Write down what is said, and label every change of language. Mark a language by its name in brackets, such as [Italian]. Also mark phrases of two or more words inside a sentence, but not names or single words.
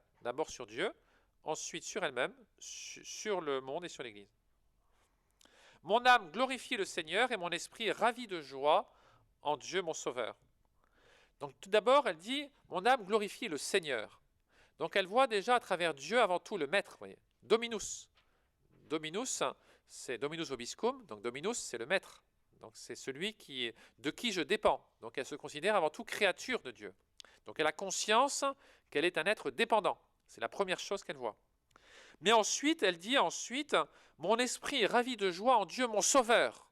[French] D'abord sur Dieu, ensuite sur elle-même, sur le monde et sur l'Église. Mon âme glorifie le Seigneur et mon esprit est ravi de joie en Dieu mon Sauveur. Donc tout d'abord, elle dit « Mon âme glorifie le Seigneur ». Donc elle voit déjà à travers Dieu avant tout le Maître, voyez. [Latin] Dominus. Dominus, c'est Dominus vobiscum, [French] donc Dominus, c'est le Maître. Donc c'est celui de qui je dépends. Donc elle se considère avant tout créature de Dieu. Donc elle a conscience qu'elle est un être dépendant. C'est la première chose qu'elle voit. Mais ensuite, elle dit « Mon esprit est ravi de joie en Dieu mon Sauveur ».